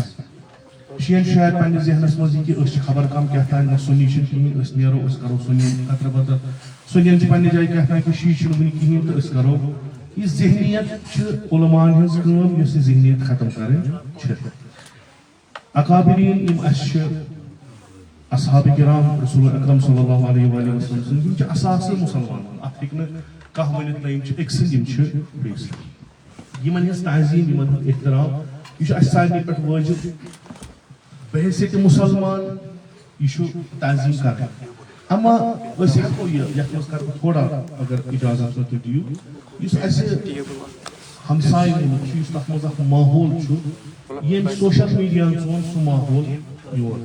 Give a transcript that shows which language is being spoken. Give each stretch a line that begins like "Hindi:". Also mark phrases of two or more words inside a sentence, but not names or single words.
Kashmiri: شیٚین چھُ شاید پننِس ذہنس منٛز یہِ کہِ أسۍ چھِ خبر کم کیٛاہ تانۍ نہ سُنی چھِنہٕ کِہیٖنۍ أسۍ نیرو أسۍ کرو سُنی قطرٕ بطر سُنین چھِ پننہِ جایہِ کیٛاہ تانۍ کہِ شی چھُنہٕ وُنہِ کِہیٖنۍ تہٕ أسۍ کرو. یہِ ذہنیت چھِ علماءن ہٕنٛز کٲم یۄس یہِ ذہنیت ختم کرٕنۍ چھِ. اکابریٖن یِم اَسہِ چھِ اصحاب کرام رسول اکرم
Arabic: صلی اللہ علیہ وآلہ وسلم
Kashmiri: سٕنٛدۍ یِم چھِ اساسٕے مُسلمانن. اتھ ہیٚکہِ نہٕ کانٛہہ ؤنِتھ نہ یِم چھِ أکۍ سٕنٛدۍ یِم چھِ بیٚیہِ سٕنٛدۍ. یِمن ہٕنٛز تعظیٖم یِمن ہُنٛد احترام یہِ چھُ اَسہِ سارنٕے پٮ۪ٹھ وٲجِب بحیثیتِ مُسلمان یہِ چھُ تعظیٖم کرٕنۍ. اما أسۍ ہٮ۪کو یتھ منٛز کرٕ بہٕ تھوڑا اگر اِجازت تُہۍ دِیِو یُس اَسہِ ہمساے مُلک چھُ یُس تتھ منٛز اکھ ماحول چھُ ییٚمۍ
English: social mediahan
Kashmiri: سون سُہ ماحول یور.